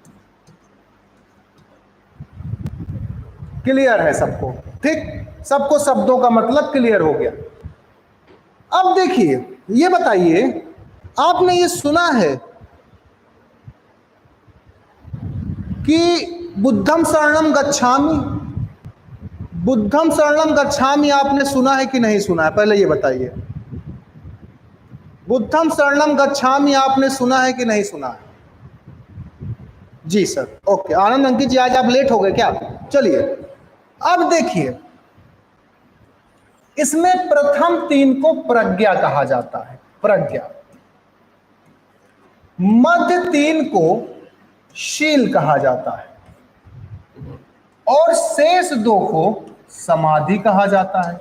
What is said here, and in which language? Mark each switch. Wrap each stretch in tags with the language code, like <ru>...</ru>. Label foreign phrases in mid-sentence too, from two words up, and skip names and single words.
<hi>क्लियर है सबको? ठीक, सबको शब्दों का मतलब क्लियर हो गया। अब देखिए, ये बताइए, आपने ये सुना है कि</hi> <pi>बुद्धम शरणम गच्छामि? बुद्धम शरणम गच्छामि</pi> <hi>आपने सुना है कि नहीं सुना है? पहले ये बताइए,</hi> <pi>बुद्धम शरणम गच्छामि</pi> <hi>आपने सुना है कि नहीं सुना है? जी सर, ओके। आनंद अंकित जी, आज आप लेट हो गए क्या? चलिए, अब देखिए, इसमें प्रथम 3 को प्रज्ञा कहा जाता है, प्रज्ञा। मध्य 3 को शील कहा जाता है और शेष 2 को समाधि कहा जाता है।</hi>